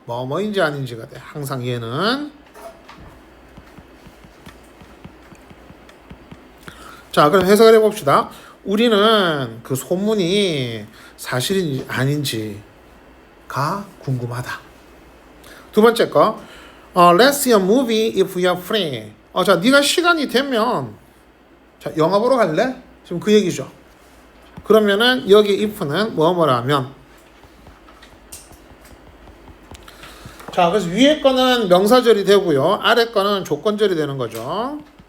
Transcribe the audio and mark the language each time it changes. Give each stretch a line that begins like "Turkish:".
Korean: 뭐뭐인지 아닌지가 돼. 항상 얘는. 자, 그럼 해석을 해봅시다. 우리는 그 소문이 사실인지 아닌지가 궁금하다. 두 번째 거,
English: Let's see a movie if we are free.
Korean: 자, 네가 시간이 되면 자, 영화 보러 갈래? 지금 그 얘기죠. 그러면은 여기 if는 뭐뭐라면. 자, 그래서 위에 거는 명사절이 되고요. 아래 거는 조건절이 되는 거죠.